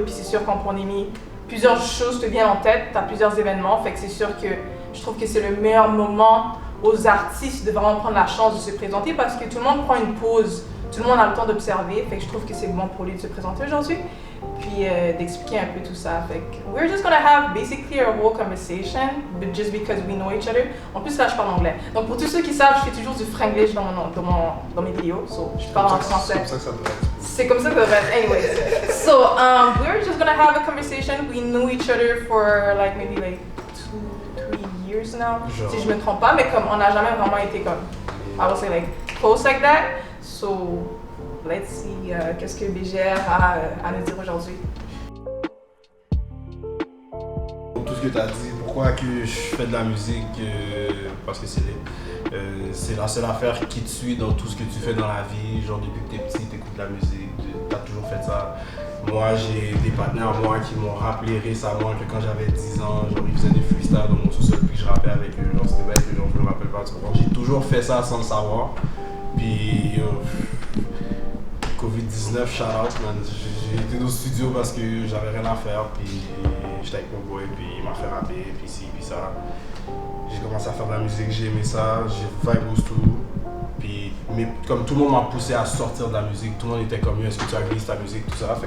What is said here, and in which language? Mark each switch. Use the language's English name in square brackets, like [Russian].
[French] Puis c'est sûr qu'en pandémie, plusieurs choses te viennent en tête, tu as plusieurs événements. Fait que c'est sûr que je trouve que c'est le meilleur moment aux artistes de vraiment prendre la chance de se présenter parce que tout le monde prend une pause, tout le monde a le temps d'observer, fait que je trouve que c'est bon pour lui de se présenter aujourd'hui, puis d'expliquer un peu tout ça. Fait que [English] we're just gonna have basically a whole conversation, but just because we know each other. [French] En plus là je parle anglais, donc pour tous ceux qui savent, je fais toujours du franglish dans mes vidéos, so je parle en français. C'est comme ça que ça devrait être. [English] Anyways, so we're just gonna have a conversation. We know each other for like maybe like 2-3 years now, [French] si je me trompe pas, mais comme on n'a jamais vraiment été comme, [English] I would say like close like that. So let's see [French] qu'est-ce que BGR a à nous dire aujourd'hui. Tout ce que tu as dit, pourquoi que je fais de la musique, parce que c'est la seule affaire qui te suit dans tout ce que tu fais dans la vie. Genre depuis que t'es petit, t'écoutes de la musique, t'as toujours fait ça. Moi, j'ai des partenaires moi qui m'ont rappelé récemment que quand j'avais 10 ans, genre ils faisaient des freestyles dans mon sous-sol puis je rappais avec eux, genre c'était bête, genre je me rappelle pas. J'ai toujours fait ça sans le savoir. Puis Covid-19, shout out, man. J'ai été au studio parce que j'avais rien à faire, puis j'étais avec mon boy, puis il m'a fait rapper, puis ci, puis ça. J'ai commencé à faire de la musique, j'ai aimé ça, j'ai vibe au studio. Puis, mais comme tout le monde m'a poussé à sortir de la musique, tout le monde était comme est-ce que tu agrées ta musique, tout ça.